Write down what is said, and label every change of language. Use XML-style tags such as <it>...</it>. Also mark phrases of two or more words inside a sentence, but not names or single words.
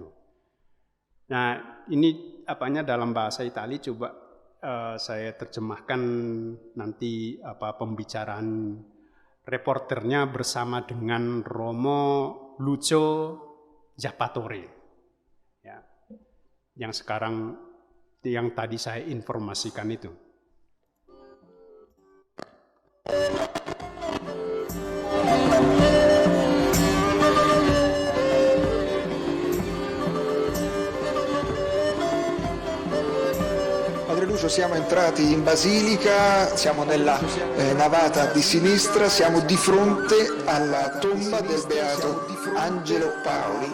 <id>Nah, ini dalam bahasa Itali, coba saya terjemahkan nanti pembicaraan reporternya bersama dengan Romo Lucio Zappatore, ya, yang tadi saya informasikan itu.</id> <it>Padre Lucio, siamo entrati in basilica, siamo nella navata di sinistra, siamo di fronte alla tomba del beato Angelo Paoli.</it>